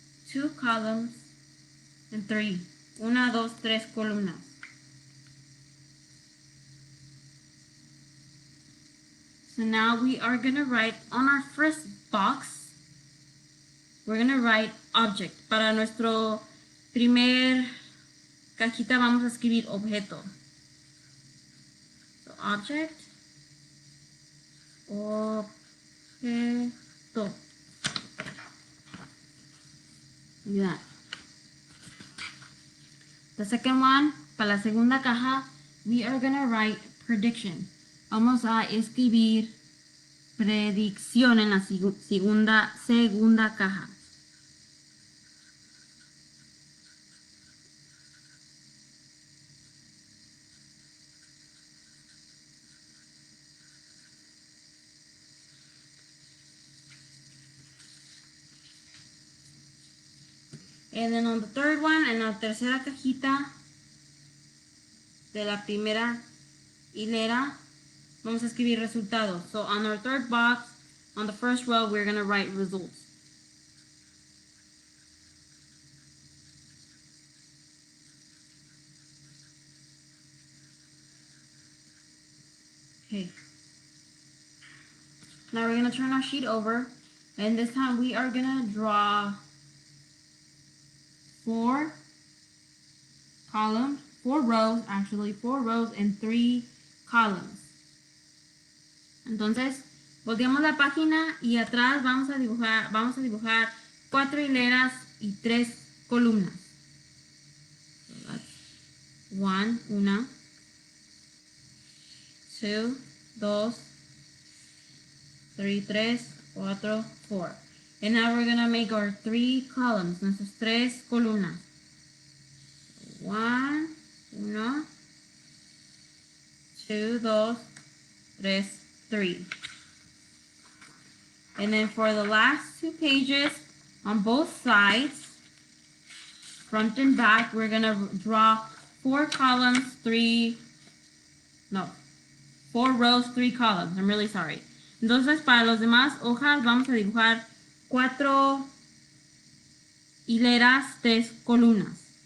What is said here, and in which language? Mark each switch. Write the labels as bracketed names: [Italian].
[English] 2 columns. And 3. 1, 2, 3 columnas. So now we are going to write on our first box, we're going to write object. [Spanish] Para nuestro primer cajita vamos a escribir objeto. [English] So object, objeto. Yeah. The second one, [Spanish] para la segunda caja, [English] we are going to write prediction. [Spanish] Vamos a escribir predicción en la segunda caja. [English] And then on the third one, [Spanish] en la tercera cajita de la primera hilera, vamos a escribir resultados. [English] So on our third box, on the first row, we're going to write results. Okay. Now we're going to turn our sheet over, and this time we are going to draw 4 columns, 4 rows actually, 4 rows and 3 columns. [Spanish] Entonces, volteamos la página y atrás vamos a dibujar 4 hileras y 3 columnas. [English] So that's 1, una, 2, 2, 3, 4, 4. And now we're gonna make our 3 columns, [Spanish] nuestras 3 columnas. [English] 1, 2, 3, 3. And then for the last 2 pages, on both sides, front and back, we're gonna draw 4 columns, 4 rows, 3 columns. I'm really sorry. [Spanish] Entonces, para los demás hojas, vamos a dibujar 4 hileras, 3 columnas.